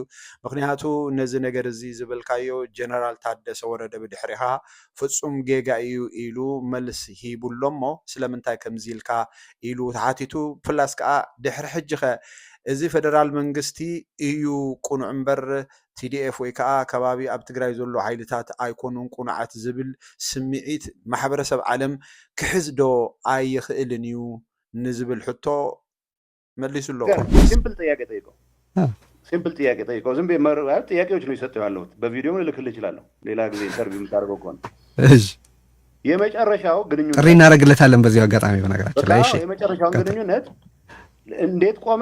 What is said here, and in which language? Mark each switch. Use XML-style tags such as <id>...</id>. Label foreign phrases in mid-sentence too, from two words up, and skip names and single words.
<ti>ምክንያቱ ነዚ ነገር እዚ ዝብልካዮ ጀነራል ታደሰ ወረደ ብድሕሪኻ ፍጹም ጌጋ እዩ ኢሉ መልስ ሂቡሎሞ ስለምንታይ ከምዚ ኢልካ ኢሉ ተሓቲቱ ፕላስ ከዓ ድሕሪ ሕጂ ኸ እዚ ፌደራል መንግስቲ እዩ ቁኑዕ እምበር ቲዲኤፍ ወይ ከዓ ከባቢ ኣብ ትግራይ ዘሎ ሓይልታት ኣይኮኑን ቁኑዓት ዝብል ስምዒት ማሕበረሰብ ዓለም ክሕዝ ዶ ኣይኽእልን እዩ ንዝብል ሕቶ መሊሱ ኣሎ።</ti> <am>ሲምፕል ጥያቄ ጠይቀው ዝም ብዬ ጥያቄዎች ነው የሰጠው ያለሁት። በቪዲዮ ልልክልህ እችላለሁ ሌላ ጊዜ ኢንተርቪው የምታደርገው ከሆነ። የመጨረሻው ግንኙነት ጥሪ እናደርግለታለን በዚህ አጋጣሚ። በነገራችን ላይ የመጨረሻውን ግንኙነት እንዴት ቆመ?</am>